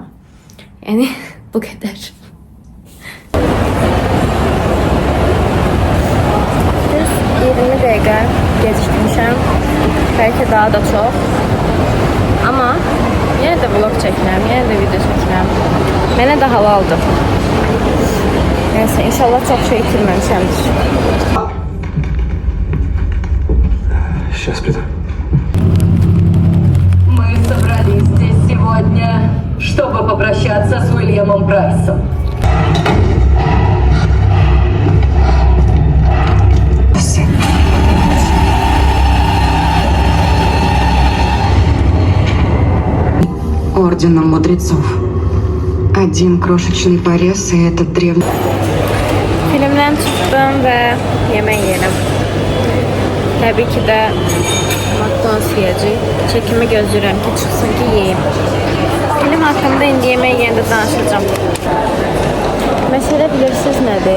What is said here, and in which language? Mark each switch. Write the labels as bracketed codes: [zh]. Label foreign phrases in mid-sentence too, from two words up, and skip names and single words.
[az] Yəni bu qədər. Düz 20 dəqiqə gecikmişəm. Bəlkə daha da çox. Amma yenə də vlog çəkirəm, yenə də video çəkirəm. Mənə də halaldır. Neyse, inşallah çox şey itirməmişəmdir. [ru] Сейчас приду. Мы собрались здесь сегодня, чтобы попрощаться с Уильямом Прайсом. Орденом мудрецов. Один крошечный порез, и этот древний... [az] Filmdən çıxdım və yemək yedim. Təbii ki də McDonald's yiyəcək. Çəkimi gözləyirəm ki, çıxsın ki, yeyim. Film haqqında indi yemək yeyəndə danışacağım. Məsələ bilirsiniz nədir?